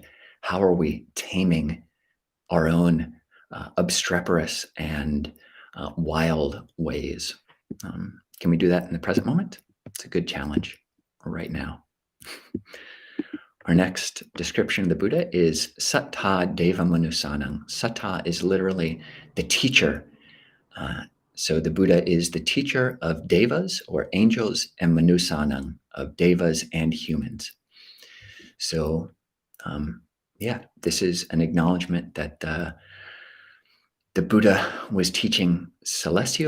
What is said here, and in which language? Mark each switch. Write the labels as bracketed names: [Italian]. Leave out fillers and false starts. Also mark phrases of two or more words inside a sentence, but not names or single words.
[English] How are we taming our own obstreperous and wild ways? Can we do that in the present moment? It's a good challenge right now. Our next description of the Buddha is [Pali] Satthā deva-manussānaṃ. [English] Satthā is literally the teacher. So the Buddha is the teacher of devas or angels and manussānaṃ, of devas and humans. So this is an acknowledgement that the Buddha was teaching celestials.